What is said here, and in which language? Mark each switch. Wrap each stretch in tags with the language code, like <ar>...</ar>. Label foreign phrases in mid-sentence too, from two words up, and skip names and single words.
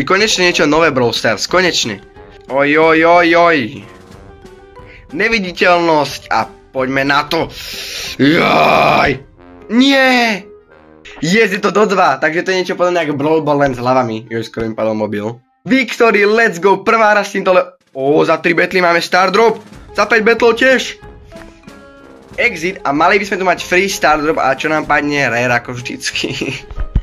<sk>Konečne niečo nové Brawl Stars, konečne. Oj. Neviditeľnosť a poďme na to. Jaj. Nie. Je to do 2, takže to je niečo podobné ako Brawl Ball len s hlavami. Skoro mi padol mobil.</sk> <en>Victory, let's go,</en> <sk>prvá raz s tým dole. Za 3 battle máme star drop. Za 5 battle tiež. Exit a mali by sme tu mať free star drop a čo nám padne? Rare ako vždycky.</sk>